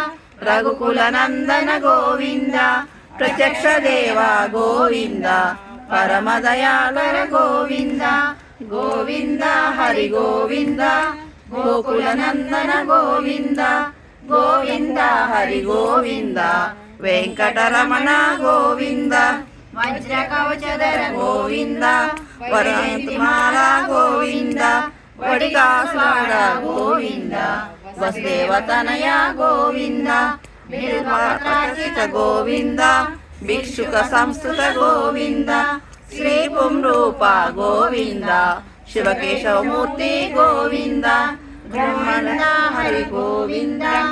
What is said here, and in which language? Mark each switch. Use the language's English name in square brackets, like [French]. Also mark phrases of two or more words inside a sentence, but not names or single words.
[Kannada] ರಘುಕುಲನಂದನ ಗೋವಿಂದ ಪ್ರತ್ಯಕ್ಷ ದೇವ ಗೋವಿಂದ ಪರಮದಯಾಳರ ಗೋವಿಂದ ಗೋವಿಂದ ಹರಿ ಗೋವಿಂದ ಗೋಕುಲನಂದನ ಗೋವಿಂದ ಗೋವಿಂದ ಹರಿ ಗೋವಿಂದ [Telugu] వెంకటరమణ గోవింద వజ్ర కవచధర గోవింద వరమాల గోవింద వడికాసులాడ గోవింద వసుదేవతనయ గోవింద బిల్వపత్రార్చిత గోవింద భిక్షుక సంస్థుత గోవింద శ్రీ పుంరూప గోవింద శివకేశవమూర్తి గోవింద బ్రహ్మణ హరి గోవింద